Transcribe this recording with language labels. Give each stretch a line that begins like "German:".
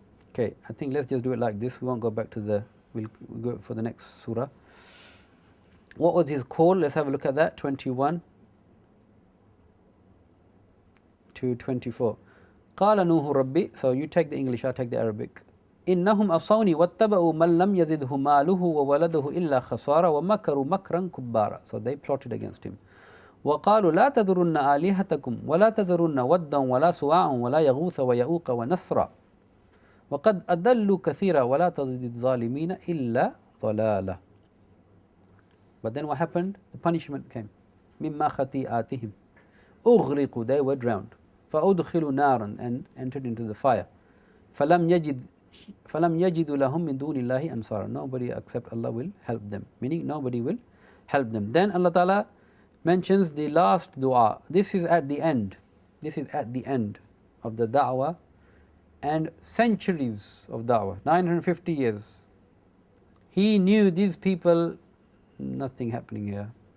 English: Okay, I think let's just do it like this. We won't go back to the, we'll go for the next surah. What was his call? Let's have a look at that. 21 to 24.
Arabic: قال نوح ربي.
English: So you take the English, I'll take the Arabic.
Arabic: إنهم أصوني واتبعوا من لم يزده ماله وولده إلا خسارة ومكروا مكرا كبارا.
English: So they plotted against him.
Arabic: وقالوا لا تذرن آلهتكم ولا تذرن ودا ولا سواعا ولا يغوث ويعوق ونسرا وقد أضلوا كثيرا ولا تزد الظالمين إلا ضلالا.
English: But then what happened? The punishment came.
Arabic: مما خطيئاتهم أغرقوا,
English: they were drowned.
Arabic: فأدخلوا نارا,
English: and entered into the fire.
Arabic: فلم يجدوا لهم من دون الله أنصارا.
English: Nobody except Allah will help them. Meaning nobody will help them. Then Allah Ta'ala mentions the last dua. This is at the end. This is at the end of the da'wah and centuries of da'wah. 950 years. He knew these people, nothing happening here.